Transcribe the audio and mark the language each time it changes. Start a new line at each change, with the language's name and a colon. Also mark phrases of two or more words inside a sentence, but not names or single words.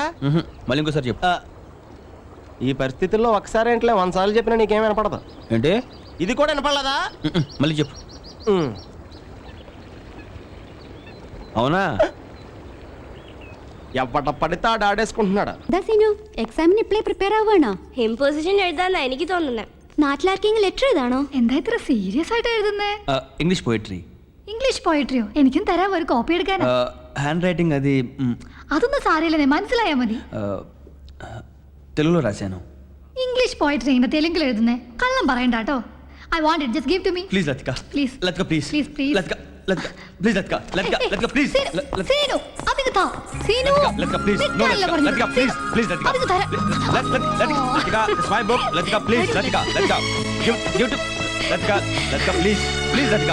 Telugu: మళ్ళీ ఇంకోసారి చెప్పు. ఈ పరిస్థితుల్లో ఒకసారి ఏంట్లే 100 సార్లు చెప్పినా నీకేం వినపడదు. ఏంటి? ఇది కూడా వినపడలేదా? మళ్ళీ చెప్పు. అవునా? ఎవడ పడితే ఆడు ఆడేసుకుంటున్నాడు.
Malayalam: ദാസിനു എക്സാമിന് ഇപ്പളേ പ്രിപ്പയർ ആവാണോ? ഇമ്പോസിഷൻ എഴുതാന്നാ എനിക്ക് തോന്നുന്നത്. നാട്ടിലാർക്കെങ്കിലും ലെറ്റർ എഴുതാണോ? എന്താ ഇത്ര സീരിയസ് ആയിട്ട് എഴുതുന്നേ?
English: English poetry. English poetry?
Malayalam: എനിക്കും തരാം ഒരു കോപ്പി എടുക്കാൻ.
English: hand writing
Malayalam: అది അതൊന്നും സാരമില്ലെന്നേ, മനസ്സിലായാ മതി. తెలుగులో రాశాను.
English: English poetry
Malayalam: ഇങ്ങനെ തെലുങ്കിൽ എഴുതുന്നേ? കള്ളം പറയണ്ട കേട്ടോ.
English: I want it, just give to me. ప్లీజ్ లతిక. Please. లతిక ప్లీజ్. Please, please. లతిక లతిక ప్లీజ్ లతిక లతిక లతిక ప్లీజ్.
Malayalam: സീനു അതിന് താ. സീനു
English: Latika please. no Latika please please Latika.
Malayalam: അതിന് തരാം.
English: Latika it's my book. Latika please Latika Latika give to Latika Latika please please Latika.